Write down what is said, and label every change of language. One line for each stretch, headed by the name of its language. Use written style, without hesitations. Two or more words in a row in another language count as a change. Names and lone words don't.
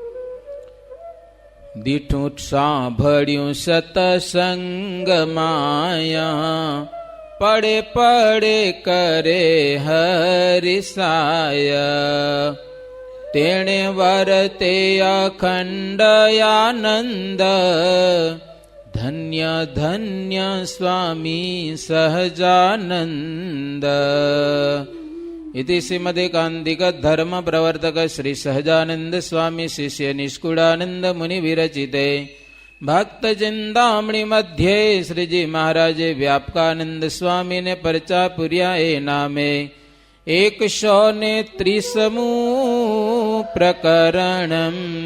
Gujarati: દીઠું સાંભળ્યું સતસંગ માયા, પડે પડે કરે હરિસાય. તેણે વરતે અખંડ આનંદ, ધન્ય ધન્ય સ્વામી સહજાનંદ.
Sanskrit: इति श्रीमदेकान्तिक धर्म प्रवर्तक श्री सहजानंद स्वामी शिष्य निष्कुड़ानंद मुनि विरचिते भक्त चिंतामणि मध्य
Gujarati: શ્રીજી મહારાજે વ્યાપકાનંદ સ્વામી ને પરચા પુર્યા એ નામે 130 પ્રકરણમ.